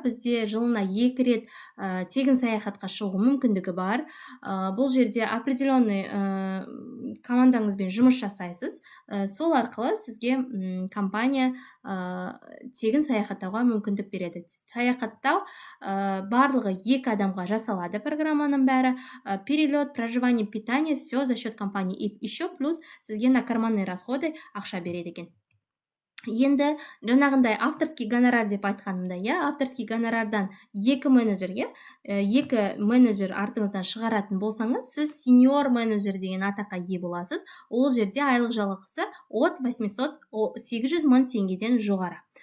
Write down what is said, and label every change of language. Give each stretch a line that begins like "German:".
Kazakh: Бізде жылына 2 рет тегін саяхатқа шығу мүмкіндігі бар. Бұл жерде
Russian: определенный
Kazakh: командаңызбен жұмыс жасайсыз. Сол арқылы сізге компания тегін саяхаттауға мүмкіндік береді. Саяхаттау барлығы 2 адамға жасалады программаның бәрі.
Russian: Перелет, проживание, питание, все за счет компании. И еще плюс
Kazakh: сізге
Russian: на карманные расходы
Kazakh: ақша береді екен. Енді жаңағындай авторский гонорар деп айтқанымда, авторский гонорардан 2 менеджер, 2 менеджер артыңыздан шығаратын болсаңыз, сіз сеньор менеджер деген атаққа ие боласыз. Ол жерде айлық жалақысы
Russian: от
Kazakh: 800 мың теңгеден жоғары.